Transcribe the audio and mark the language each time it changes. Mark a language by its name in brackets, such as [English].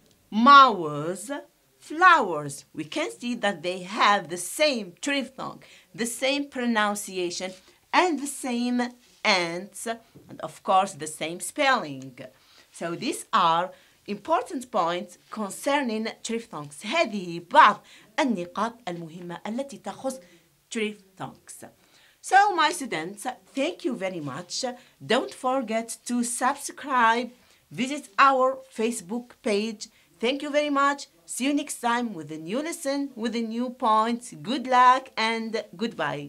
[English] Mowers, flowers. We can see that they have the same triphthong, the same pronunciation, and the same ends, and of course the same spelling. So these are important points concerning triphthongs. [Arabic] هذه بعض النقاط المهمة التي تخص triphthongs. [English] So my students, thank you very much. Don't forget to subscribe, visit our Facebook page. Thank you very much. See you next time with a new lesson, with a new point. Good luck and goodbye.